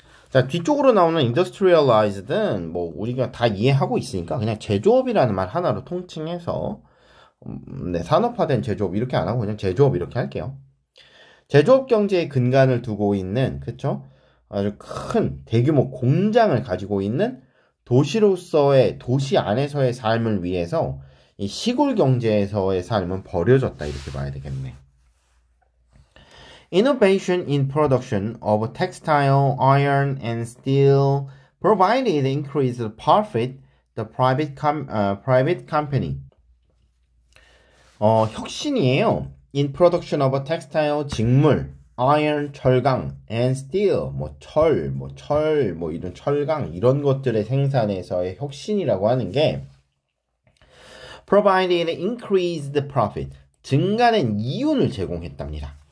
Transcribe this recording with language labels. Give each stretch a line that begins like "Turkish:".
Korean: 자, 뒤쪽으로 나오는 industrialized는 뭐 우리가 다 이해하고 있으니까 그냥 제조업이라는 말 하나로 통칭해서 산업화된 제조업 이렇게 안 하고 그냥 제조업 이렇게 할게요. 제조업 경제의 근간을 두고 있는, 그쵸? 아주 큰 대규모 공장을 가지고 있는 도시 안에서의 삶을 위해서 이 시골 경제에서의 삶은 버려졌다 이렇게 봐야 되겠네.
English: Innovation in production of textile, iron, and steel provided increased profit the private company.
Korean: 혁신이에요.
English: In production of textile,
Korean: 직물,
English: iron,
Korean: 철강,
English: and steel,
Korean: 철, 이런 철강, 이런 것들의 생산에서의 혁신이라고 하는 게
English: provided increased profit,
Korean: 증가된 이윤을 제공했답니다.